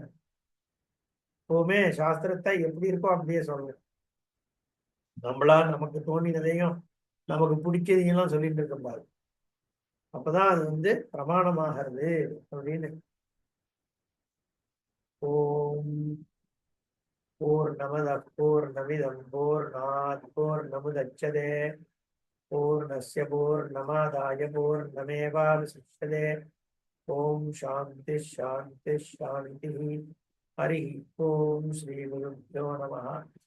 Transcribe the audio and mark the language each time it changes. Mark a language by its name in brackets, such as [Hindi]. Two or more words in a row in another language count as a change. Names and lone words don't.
[Tamil] எப்பவுமே சாஸ்திரத்தை எப்படி இருக்கோ அப்படியே சொல்றேன். நம்மளா நமக்கு தோணினதையும் நமக்கு பிடிச்சதையும் சொல்லிட்டு இருக்க பாரு. அப்பதான் அது பிரமாணமாகிறது அப்படின்னு. [Sanskrit] ॐ पूर्णमदः पूर्णमिदं पूर्णात् पूर्णमुदच्यते पूर्णस्य पूर्णमादाय पूर्णमेवावशिष्यते. ॐ शान्ति शान्ति शान्ति. हरि ॐ श्री गुरुभ्यो नमः.